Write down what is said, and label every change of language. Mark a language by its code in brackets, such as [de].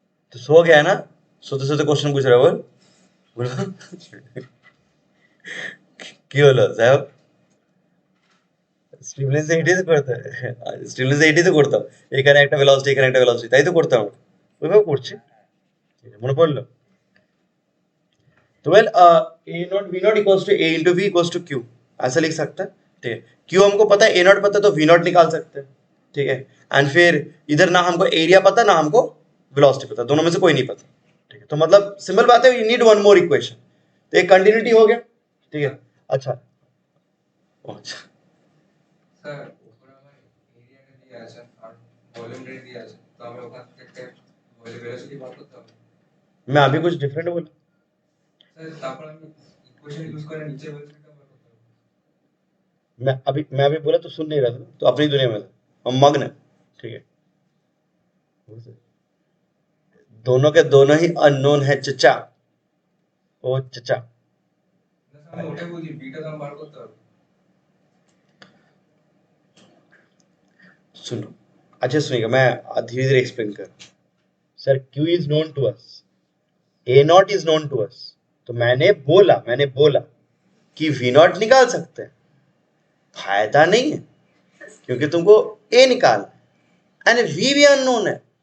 [bn] তো [hi] सो गया है ना, सोते सोते क्वेश्चन पूछ रहा है बोल, बोलो [bn] কি হলো সাহেব, স্টিমুলেন্স এইটাই তো করতে হয়, স্টিমুলেন্স এইটাই তো করতাম, এখানে একটা ভেলোসিটি এখানে একটা ভেলোসিটি, তাই তো করতাম আমরা, ওইভাবে করছি, মনে পড়লো। [hi] तो well A not we not equals to A into we equals to Q, ऐसा लिख सकते हैं, ठीक है। क्यू हमको पता है, ए नॉट पता है, तो वी नॉट निकाल सकते हैं, ठीक है। एंड फिर इधर ना हमको एरिया पता ना हमको वेलोसिटी पता, दोनों में से कोई नहीं पता, ठीक है। तो मतलब सिंपल बात है, you need one more equation, तो एक कंटिन्यूटी हो गया, ठीक है। अच्छा, अच्छा [bn] স্যার উপরে আমার এরিয়াটা দিয়ে আছে আর ভলিউমটা দিয়ে আছে, তো আমি ওখান থেকে ভেলোসিটি বার করতে হবে। [hi] मैं अभी कुछ डिफरेंट बोला, [bn] স্যার তারপর আমি ইকুয়েশন ইউজ করে নিচে ভেলোসিটিটা বার করতে হবে। [hi] मैं अभी बोला तो सुन नहीं रहा था, तो अपनी दुनिया में था, हम मग्न है, ठीक है। दोनों के दोनों ही अननोन है चचा, ओ चचा। [bn] না স্যার আমি ওটাই বলছি, বিটা তো আমার বার করতে হবে। [hi] सुनो, अच्छा सुनिएगा, मैं धीरे धीरे एक्सप्लेन कर, sir Q is known to us, A not is known to us, तो मैंने बोला कि वी नॉट निकाल सकते हैं, फायदा नहीं है, क्योंकि तुमको ए निकाल, एंड वी भी अननोन है,